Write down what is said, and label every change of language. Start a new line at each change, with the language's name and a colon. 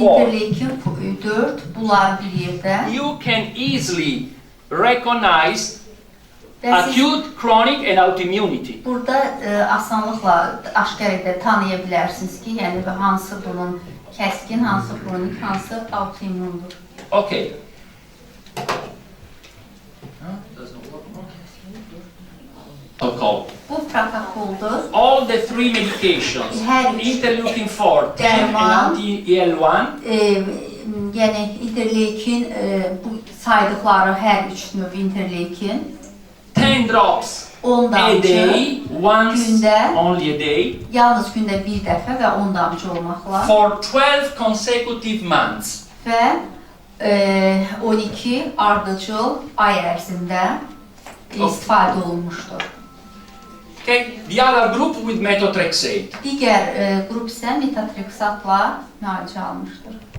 Azerbaijani: interleukin 4 bunlar bir yerdə.
English: You can easily recognize
Azerbaijani: Və siz
English: acute, chronic and autoimmunity.
Azerbaijani: burada asanlıqla aşkar edə tanıya bilərsiniz ki, yəni hansı bunun kəskin, hansı kronik, hansı autoimmundur.
English: Okay. Protocol.
Azerbaijani: Bu protokoldur.
English: All the 3 medications,
Azerbaijani: Hər üç
English: interleukin 4, 10 and
Azerbaijani: dərman,
English: anti-EL1,
Azerbaijani: Yəni interleukin bu saydıqları hər üç növ interleukin
English: 10 drops 10 a
Azerbaijani: damcı
English: day, once,
Azerbaijani: gündə,
English: only a day,
Azerbaijani: yalnız gündə bir dəfə və 10 damcı olmaqla
English: for 12 consecutive months.
Azerbaijani: və 12 ardıcıl ay ərzində istifadə olunmuşdur.
English: Okay? The other group with methotrexate.
Azerbaijani: Digər qrup isə metotrexatla müalicə almışdır.